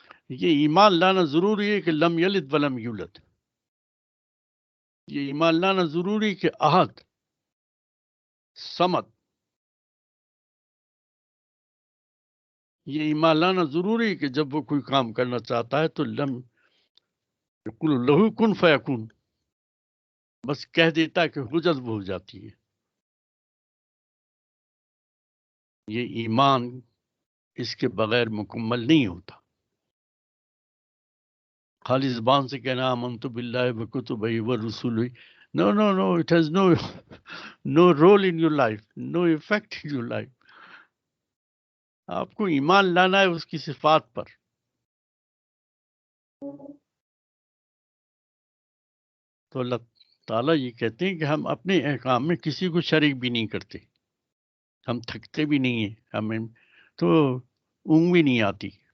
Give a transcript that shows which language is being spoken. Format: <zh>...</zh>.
<ur>یہ ایمان لانا ضروری ہے کہ</ur> <ar>لم یلد ولم یولد.</ar> <ur>یہ ایمان لانا ضروری کہ احد، صمد، یہ ایمان لانا ضروری کہ جب وہ کوئی کام کرنا چاہتا ہے تو</ur> <ar>لم یقول لہو کن فیکون،</ar> <ur>بس کہہ دیتا ہے کہ ہو جذب ہو جاتی ہے. یہ ایمان اس کے بغیر مکمل نہیں ہوتا. خالی زبان سے کہنا</ur> <ar>آمنت باللہ وکتبہ ورسولہ،</ar> <en>no no no, it has no role in your life, no effect in your life.</en> <ur>آپ کو ایمان لانا ہے اس کی صفات پر. تو اللہ تعالیٰ یہ کہتے ہیں کہ ہم اپنے احکام میں کسی کو شریک بھی نہیں کرتے، ہم تھکتے بھی نہیں ہیں، ہمیں تو اونگ بھی نہیں آتی.</ur>